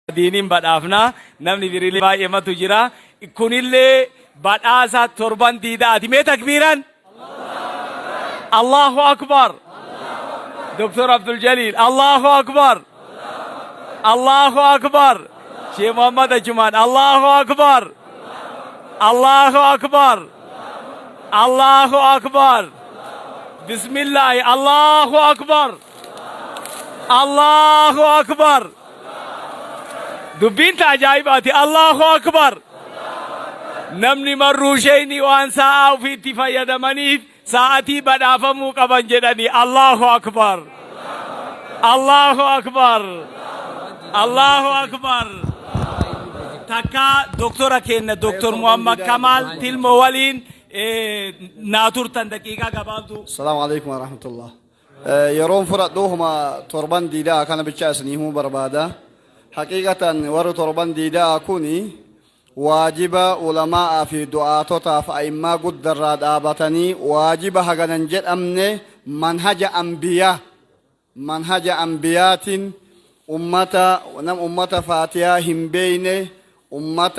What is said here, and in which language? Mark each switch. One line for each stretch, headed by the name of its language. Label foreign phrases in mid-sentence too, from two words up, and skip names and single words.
Oromo: Diinin badhaafnaa namni biriillee baay'eematu jira. Kunillee badhaasa torban diidaati. Mee takbiiran?
Arabic: الله أكبر. Doktor Abdul Jalil. الله أكبر. الله أكبر. Sheikh Muhammad Ajuman. الله أكبر. الله أكبر. الله أكبر. Bismillah. الله أكبر. الله أكبر.
Oromo: Dubbiin ajaa'ibaati.
Arabic: الله أكبر.
Oromo: Namni marruu shayni waan sa'aa ofiitti fayyadamaniif sa'atii badhaafamuu qaban jedhani.
Arabic: الله أكبر. الله أكبر. الله أكبر.
Oromo: Takka doktora kenna Doktor Muhammad Kamal Tilmo waliin naa turtan daqiiqaa gabaabdu.
Arabic: السلام عليكم ورحمة الله.
Oromo: Yeroon fudhadhuuhuma torban diidaa kana bicha isiniifuu barbaada. Haqiiqatan warri torban diidaa kuni waajiba ulamaa fi du'aatotaaf a'immaa guddarraa dhaabatanii waajiba haganan jedhamne manhaja ambiyaatiin ummata faatiyaa hin beeyne, ummata